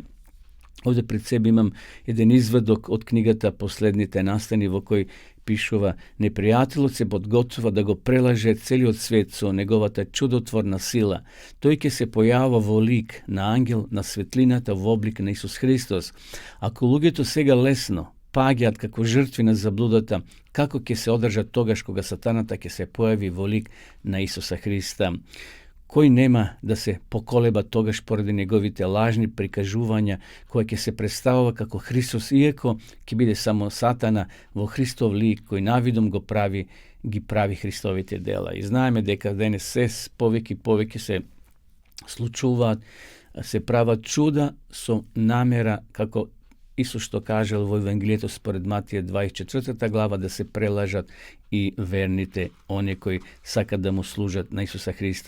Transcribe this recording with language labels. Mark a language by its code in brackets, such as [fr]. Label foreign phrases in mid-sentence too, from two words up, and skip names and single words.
[mk] Овде пред себе имам еден изведок од книгата Последните настани, во кој пишува: непријателот се подготвува да го прелаже целиот свет со неговата чудотворна сила. Тој ќе се појавува во лик на ангел на светлината во облик на Исус Христос. Ако луѓето сега лесно паѓаат како жртви на заблудата, како ќе се одржат тогаш кога сатаната ќе се појави во лик на Исуса Христа? кој нема да се поколеба тогаш pоради неговите лажни прикажувања, кои ќе се представува како Христос, иако ќе биде само Сатана во Христов лик, кој навидом ги прави Христовите дела. И знаеме дека денес се повеќе се случуваат, се прават чуда со намера, како Исус што кажал во Евангелието според Матија 24 глава, да се прелажат и верните, оние кои сакат да му служат на Исуса Христа.